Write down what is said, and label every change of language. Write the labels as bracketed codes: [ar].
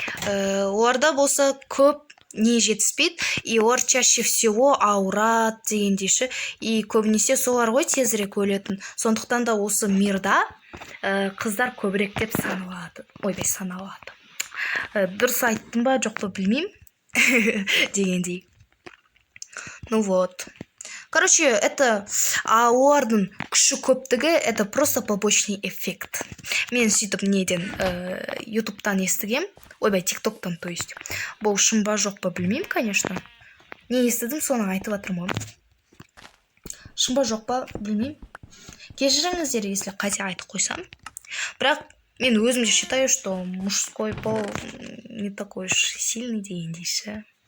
[kk] Оларда болса көп не жетіспейді, и олар [ru] чаще всего [kk] ауырады дегендейші. И көбінесе солар ғой тезірек өлетін. Сондықтан да осы мирда қыздар көбірек деп саналады. Ойбай, саналады. Дұрыс айттым ба, жоқ па білмеймін. Дегендей. [ru] Ну вот. Короче, это [kk] олардың күші көптігі, [ru] это просто побочный эффект. [kk] Мен сөйтіп неден ютубтан естігем. Ойбай, тиктоктан, то есть. Бұл шын ба жоқ па білмеймін, конечно. Не естідім, соны айтып жатырмын. Шын ба жоқ па білмеймін. Кешіріңіздер, если қате айтып қойсам. Бірақ мен өзімде [ru] считаю, что мужской пол не такой уж сильный дегендейші.